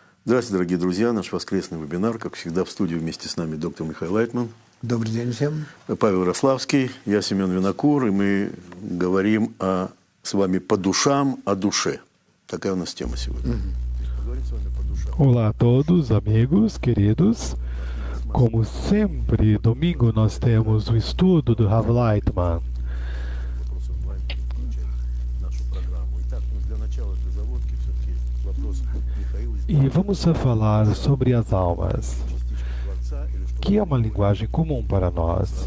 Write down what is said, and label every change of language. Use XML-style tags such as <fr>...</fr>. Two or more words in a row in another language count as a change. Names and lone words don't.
<ru>Здравствуйте, дорогие друзья. Наш воскресный вебинар. Как всегда, в студии вместе с нами доктор Михаил Лайтман. Добрый день всем. Павел Рославский, я Семен Винокур, и мы говорим с вами по душам, о душе. Такая у нас тема сегодня. Поговорим с вами по душам.</ru> <pt>Olá a todos, amigos, queridos. Como sempre, domingo nós temos o estudo do Rav Lightman. E vamos falar sobre as almas, que é uma linguagem comum para nós.</pt>